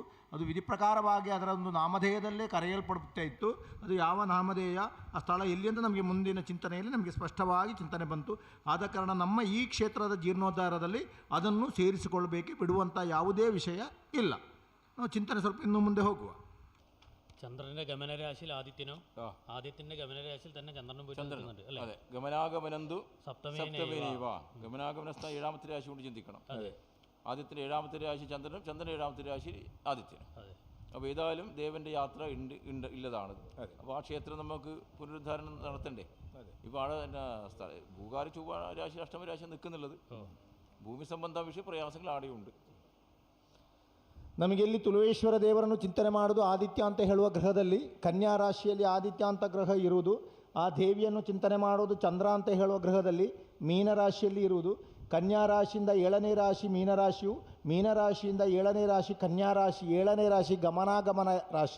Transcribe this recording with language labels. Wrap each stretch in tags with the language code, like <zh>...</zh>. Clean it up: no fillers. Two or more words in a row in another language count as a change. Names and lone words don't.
<kn>ಅದು ವಿಧಿ ಪ್ರಕಾರವಾಗಿ ಅದರ ಒಂದು ನಾಮಧೇಯದಲ್ಲೇ ಕರೆಯಲ್ಪಡುತ್ತಾ ಇತ್ತು. ಅದು ಯಾವ ನಾಮಧೇಯ, ಆ ಸ್ಥಳ ಎಲ್ಲಿ ಅಂತ ನಮಗೆ ಮುಂದಿನ ಚಿಂತನೆಯಲ್ಲಿ ನಮಗೆ ಸ್ಪಷ್ಟವಾಗಿ ಚಿಂತನೆ ಬಂತು. ಆದ ಕಾರಣ ನಮ್ಮ ಈ ಕ್ಷೇತ್ರದ ಜೀರ್ಣೋದ್ಧಾರದಲ್ಲಿ ಅದನ್ನು ಸೇರಿಸಿಕೊಳ್ಳಬೇಕೆ ಬಿಡುವಂಥ ಯಾವುದೇ ವಿಷಯ ಇಲ್ಲ. ನಾವು ಚಿಂತನೆ ಸ್ವಲ್ಪ ಇನ್ನು ಮುಂದೆ ಹೋಗುವ.</kn> <ml>ചന്ദ്രന്റെ ഗമനരാശിയിൽ ആദിത്യനും ആദിത്യന്റെ ഗമനരാശിയിൽ തന്നെ ചന്ദ്രനും പോയിട്ട്</ml> <sa>അതെ. ഗമനാഗമനന്തു സപ്തമേനൈവ.</sa> <ml>ഗമനാഗമനസ്ഥാനം 7ാമത്തെ രാശി കൊണ്ട് ചിന്തിക്കണം. ആദിത്യൻ്റെ 7ാമത്തെ രാശി ചന്ദ്രനും, ചന്ദ്രൻ 7ാമത്തെ രാശി ആദിത്യനും. അപ്പോൾ ഏതായാലും ദേവൻ്റെ യാത്ര ഇല്ലതാണ്. അപ്പോൾ ആ ക്ഷേത്രം നമുക്ക് പുനരുദ്ധാരണം നടത്തണ്ടേ. ഇപ്പോൾ ആടെ ഭൂകാരി ചൊവ്വ രാശി അഷ്ടമരാശി നിൽക്കുന്നുള്ളത്. ഭൂമി സംബന്ധ വിഷയ പ്രയാസങ്ങൾ ആടെയുണ്ട്.</ml> <kn>ನಮಗೆ ಇಲ್ಲಿ ತುಳುವೇಶ್ವರ ದೇವರನ್ನು ಚಿಂತನೆ ಮಾಡೋದು ಆದಿತ್ಯ ಅಂತ ಹೇಳುವ ಗ್ರಹದಲ್ಲಿ ಕನ್ಯಾ ರಾಶಿಯಲ್ಲಿ ಆದಿತ್ಯ ಅಂತ ಗ್ರಹ ಇರುವುದು. ಆ ದೇವಿಯನ್ನು ಚಿಂತನೆ ಮಾಡೋದು ಚಂದ್ರ ಅಂತ ಹೇಳುವ ಗ್ರಹದಲ್ಲಿ ಮೀನರಾಶಿಯಲ್ಲಿ ಇರುವುದು. ಕನ್ಯಾ ರಾಶಿಯಿಂದ 7ನೇ ರಾಶಿ ಮೀನರಾಶಿಯು, ಮೀನರಾಶಿಯಿಂದ 7ನೇ ರಾಶಿ ಕನ್ಯಾ ರಾಶಿ, 7ನೇ ರಾಶಿ ಗಮನಾಗಮನ ರಾಶಿ.</kn>